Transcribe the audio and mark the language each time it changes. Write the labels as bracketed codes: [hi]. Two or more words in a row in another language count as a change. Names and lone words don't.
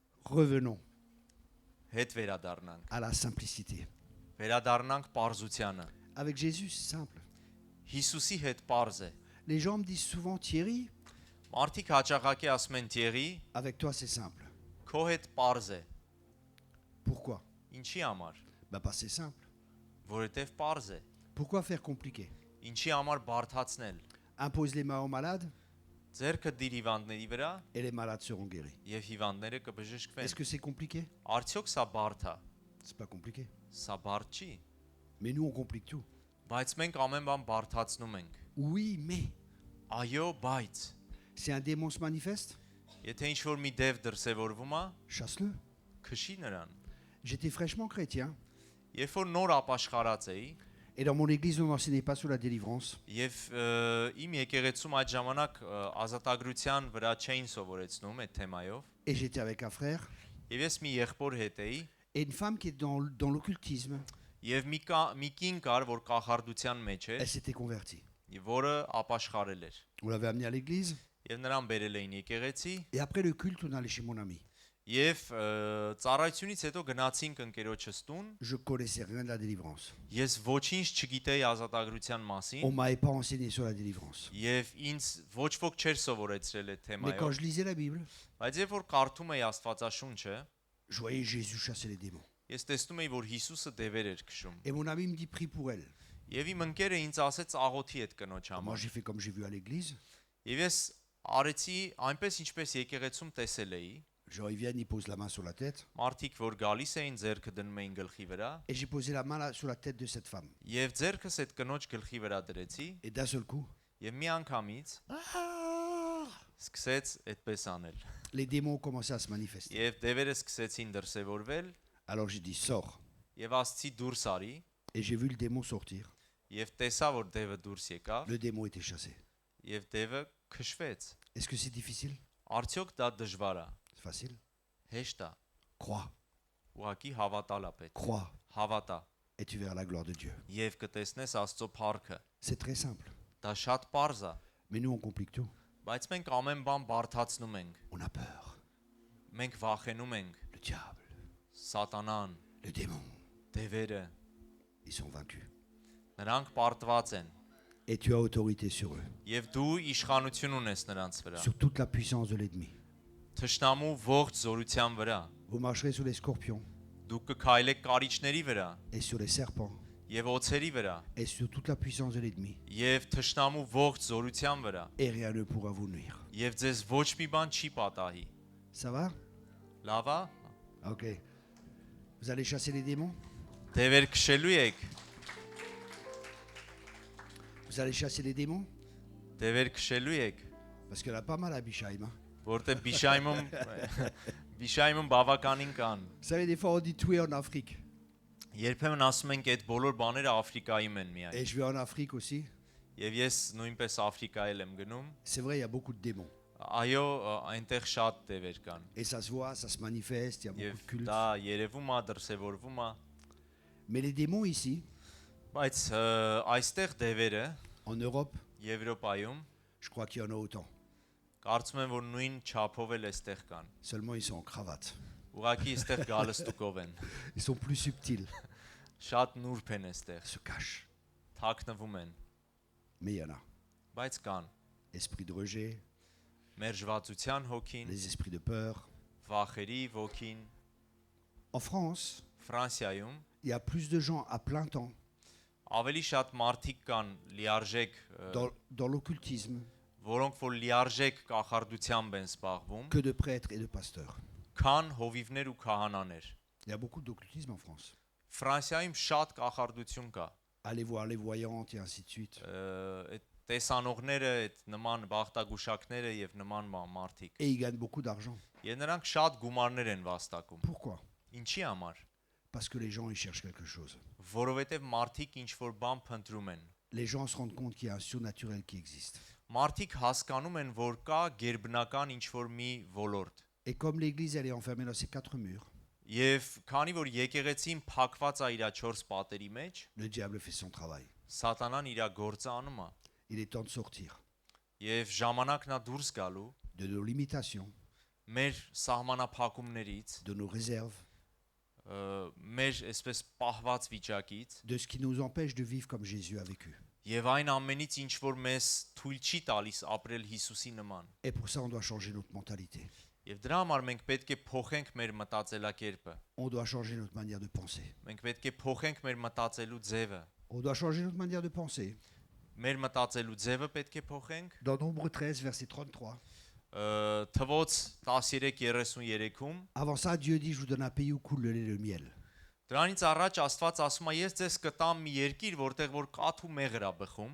[fr] Revenons [hy] հետ վերադառնանք։ [fr] à la simplicité. [hy] Վերադառնանք պարզությանը։ [fr] Avec Jésus, c'est simple. [hy] Հիսուսի հետ պարզ է։ [fr] Les gens me disent souvent, Thierry, [hy] Մարդիկ հաճախակի ասում են Թիերի, [fr] avec toi, c'est simple. [hy] քո հետ պարզ է։ [fr] Pourquoi? [hy] Ինչի համար։ [fr] Parce que c'est simple. [hy] Որովհետև պարզ է։ [fr] Pourquoi faire compliqué? [hy] Ինչի համար բարթացնել։ [fr] Impose les mains aux malades [hy] Ձերքը դիր հիվանդների վրա [fr] et les malades seront guéris. [hy] եւ հիվանդները [fr] Est-ce [hy] կբժշկվեն։ [fr] que c'est compliqué? [hy] Արդյոք սա բարդ է։ [fr] C'est pas compliqué. [hy] Սա բարդ չի։ [fr] Mais nous, on complique tout. [hy] Բայց մենք ամեն բան բարթացնում ենք։ [fr] Oui, mais [hy] Այո, բայց [fr] si un démon se manifeste, [hy] եթե ինչ որ մի դև դրսևորվում է, [fr] chasse-le. [hy] քշի նրան։ [fr] J'étais fraîchement chrétien [hy] Երբ որ նոր ապաշխարած էի [fr] et dans mon église, on n'enseignait pas sur la délivrance. [hy] եւ իմ եկեղեցում այդ ժամանակ ազատագրության վրա չէին սովորեցնում այդ թեմայով, [fr] Et j'étais avec un frère [hy] եւ ես մի եղբոր հետ էի [fr] et une femme qui est dans l'occultisme. [hy] եւ մի կին կար, որ կախարդության մեջ էր, [fr] Elle s'était convertie. [hy] որը ապաշխարել էր։ [fr] On l'avait amenée à l'église [hy] Եվ նրան բերել էին եկեղեցի [fr] et après le culte, on allait chez mon ami. [hy] եւ ծառայությունից հետո գնացինք ընկերոջս տուն։ [fr] Je connaissais rien de la délivrance. [hy] Ես ոչինչ չգիտեի ազատագրության մասին [fr] On m'avait pas enseigné sur la délivrance. [hy] եւ ինձ ոչ ոք չէր սովորեցրել այդ [fr] Mais quand [hy] թեմայով։ [fr] je lisais la Bible, [hy] Բայց երբ որ կարդում էի Աստվածաշունչը, [fr] je voyais Jésus chasser les démons. [hy] ես տեսնում էի, որ Հիսուսը դևեր էր քշում։ [fr] Et mon ami me dit, prie pour elle. [hy] Եվ իմ ընկերը ինձ ասեց աղոթի այդ կնոջ [fr] Moi, [hy] համար։ [fr] j'ai fait comme j'ai vu à l'église. [hy] Եվ ես արեցի այնպես ինչպես եկեղեցում տեսել էի։ [fr] Genre, ils viennent, ils posent la main sur la tête. [hy] Մարդիկ որ գալիս էին ձերքը դնում էին գլխի վրա, [fr] Et j'ai posé la main sur la tête de cette femme. [hy] եւ ձերքս այդ կնոջ գլխի վրա դրեցի, [fr] Et d'un seul coup, [hy] եւ մի անգամից սկսեց այդպես անել։ [fr] les démons ont commencé à se manifester. [hy] Եվ դևերը սկսեցին դրսևորվել, [fr] Alors j'ai dit, sors. [hy] եւ ասցի դուրս արի, [fr] Et j'ai vu le démon sortir. [hy] եւ տեսա որ դևը դուրս եկավ, [fr] Le démon était chassé. [hy] եւ դևը քշվեց։ [fr] Est-ce que c'est difficile? [hy] Արդյոք դա դժվար է։ [fr] C'est facile. [hy] Հեշտ է։ [fr] Crois. [hy] Ուղղակի հավատալ է պետք։ [fr] Crois. [hy] Հավատա [fr] Et tu verras la gloire de Dieu. [hy] եւ կտեսնես Աստծո փառքը։ [fr] C'est très simple. [hy] Դա շատ པարզ է, [fr] Mais nous, on complique tout. [hy] բայց մենք ամեն բան բարթացնում ենք։ [fr] On a peur. [hy] Մենք վախենում ենք [fr] Le diable, [hy] սատանան, [fr] le démon, [hy] դևերը, [fr] ils sont vaincus. [hy] նրանք պարտված են [fr] Et tu as autorité sur eux. [hy] եւ դու իշխանություն ունես նրանց վրա։ [fr] Sur toute la puissance de l'ennemi. [hy] Թշնամու ողջ զորության վրա։ [fr] Vous marcherez sur les scorpions [hy] Դուք կքայլեք կարիճների վրա [fr] et sur les serpents [hy] եւ օծերի վրա [fr] et sur toute la puissance de l'ennemi. [hy] եւ թշնամու ողջ զորության վրա [fr] Et rien ne pourra vous nuire. [hy] եւ ձեզ ոչ մի բան չի պատահի։ [fr] Ça va? [hy] Լավ է։ [fr] Ok. Vous allez chasser les démons? [hy] Դևեր քշելու եք։ [fr] Vous allez chasser les démons? [hy] Դևեր քշելու եք, [fr] Parce qu'il y en a pas mal à Bichaïm. Hein. [hy] որտեղ Բիշայմում բավականին կան։ [fr] Vous savez, des fois, on dit tuer en Afrique. [hy] Երբեմն ասում ենք այդ բոլոր բաները Աֆրիկայում են միայն։ [fr] Et je vais en Afrique aussi. [hy] Եվ ես նույնպես Աֆրիկայել եմ գնում։ [fr] C'est vrai, il y a beaucoup de démons. [hy] Այո, այնտեղ շատ դևեր կան։ [fr] Et ça se voit, ça se manifeste, il y a beaucoup [hy] Եվ [fr] de cultes. [hy] դա երևում է, դրսևորվում է, [fr] Mais les démons ici, [hy] բայց այստեղ դևերը [fr] en Europe, [hy] Եվրոպայում [fr] je crois qu'il y en a autant. [hy] կարծում եմ, որ նույն չափով էլ այստեղ կան։ [fr] Seulement, ils sont en cravate. [hy] Ուղղակի այստեղ գալստուկով են։ [fr] Ils sont plus subtils. [hy] Շատ նուրբ են այստեղ, [fr] Ils se cachent. [hy] թաքնվում են, [fr] Mais il y en a. [hy] բայց կան։ [fr] Esprit de rejet, [hy] Մերժվածության հոգին, [fr] les esprits de peur. [hy] վախերի ոգին, [fr] En France, [hy] Ֆրանսիայում [fr] il y a plus de gens à plein temps [hy] ավելի շատ մարդիկ կան լիարժեք, [fr] dans l'occultisme [hy] որոնք որ լիարժեք կախարդությամբ են զբաղվում, [fr] que de prêtres et de pasteurs. [hy] քան հովիվներ ու քահանաներ։ [fr] Il y a beaucoup d'occultisme en France. [hy] Ֆրանսիայում շատ կախարդություն կա։ [fr] Allez voir les voyantes et ainsi de suite. [hy] Այդ տեսանողները, այդ նման բախտագուշակները եւ նման մարդիկ։ [fr] Et ils gagnent beaucoup d'argent. [hy] Եվ նրանք շատ գումարներ են վաստակում։ [fr] Pourquoi? [hy] Ինչի համար։ [fr] Parce que les gens, ils cherchent quelque chose. [hy] Որովհետեւ մարդիկ ինչ որ բան փնտրում են։ [fr] Les gens se rendent compte qu'il y a un surnaturel qui existe. [hy] Մարդիկ հասկանում են, որ կա գերբնական ինչ որ մի ոլորտ։ [fr] Et comme l'église, elle est enfermée dans ces quatre murs, [hy] Եվ քանի որ եկեղեցին փակված է իր 4 պատերի մեջ, [fr] le diable fait son travail. [hy] սատանան իր գործը անում է։ [fr] Il est temps de sortir [hy] Եվ ժամանակն է դուրս գալու [fr] de nos limitations, [hy] մեր սահմանափակումներից, [fr] de nos réserves, [hy] մեր այսպես պահված վիճակից [fr] de ce qui nous empêche de vivre comme Jésus a vécu. [hy] եւ այն ամենից ինչ որ մեզ թույլ չի տալիս ապրել Հիսուսի նման։ [fr] Et pour ça, on doit changer notre mentalité. [hy] Եվ դրա համար մենք պետք է փոխենք մեր մտածելակերպը։ [fr] On doit changer notre manière de penser. [hy] Մենք պետք է փոխենք մեր մտածելու ձևը։ [fr] On doit changer notre manière de penser. [hy] Մեր մտածելու ձևը պետք է փոխենք։ [fr] Dans Nombre 13, verset 33. [hy] Թվոց 13:33-ում [fr] Avant ça, Dieu dit, je vous donne un pays où coule le lait et le miel. [hy] դրանից առաջ Աստված ասում է ես ձեզ կտամ մի երկիր, որտեղ որ կաթ ու մեղր է բխում։